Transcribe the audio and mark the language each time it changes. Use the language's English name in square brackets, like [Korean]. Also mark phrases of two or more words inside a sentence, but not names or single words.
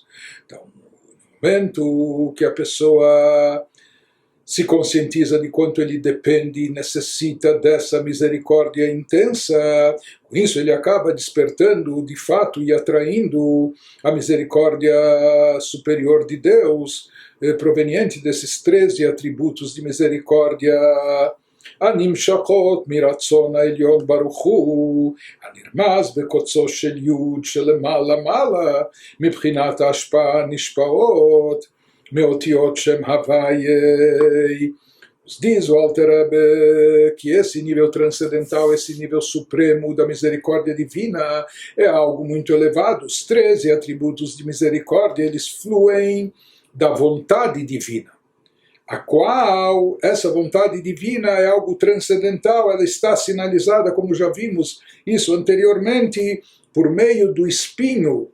[Portuguese] Então, no momento que a pessoa se conscientiza de quanto ele depende e necessita dessa misericórdia intensa, com isso ele acaba despertando de fato e atraindo a misericórdia superior de Deus, proveniente desses 13 atributos de misericórdia, [Hebrew] הנמשכות מרצון העליון ברוך הוא, הנרמז בקוצו של יוד שלמעלה מעלה, מבחינת ההשפעה נשפעות מאותיות שם הוויה. [Portuguese] Diz o Alter Rebbe que esse nível transcendental, esse nível supremo da misericórdia divina é algo muito elevado. Os 13 atributos de misericórdia, eles fluem da vontade divina, a qual essa vontade divina é algo transcendental, ela está sinalizada, como já vimos isso anteriormente, por meio do espinho.